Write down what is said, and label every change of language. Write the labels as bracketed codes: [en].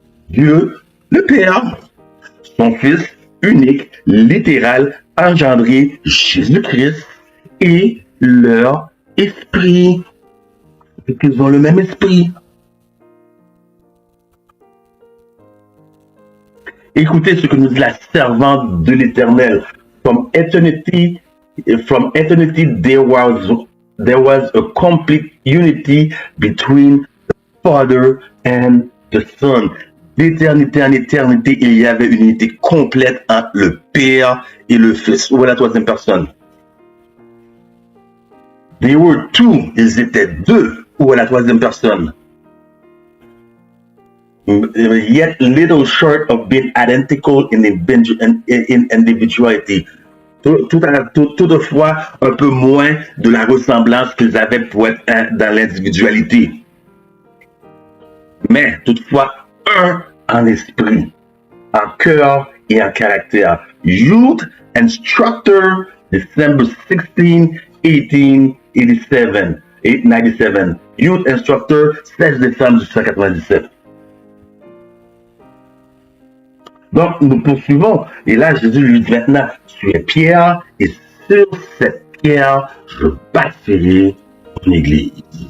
[fr] Dieu, le Père, son Fils unique, littéral, engendré, Jésus-Christ et leur esprit. Et qu'ils ont le même esprit. Écoutez ce que nous dit la servante de l'Éternel. [en] From eternity, there was a complete unity between the Father and the Son. [fr] D'éternité en éternité, il y avait une unité complète entre le Père et le Fils. Où est la troisième personne? [en] They were two, [fr] ils étaient deux. Où est la troisième personne? [en] Yet little short of being identical in individuality. [fr] Toutefois, un peu moins de la ressemblance qu'ils avaient pour être dans l'individualité. Mais toutefois, un en esprit, en cœur et en caractère. [en] Youth Instructor, December 16, 1897. [fr] Youth Instructor, 16 décembre 1997. Donc, nous poursuivons. Et là, Jésus lui dit maintenant, tu es Pierre, et sur cette pierre, je bâtirai ton église.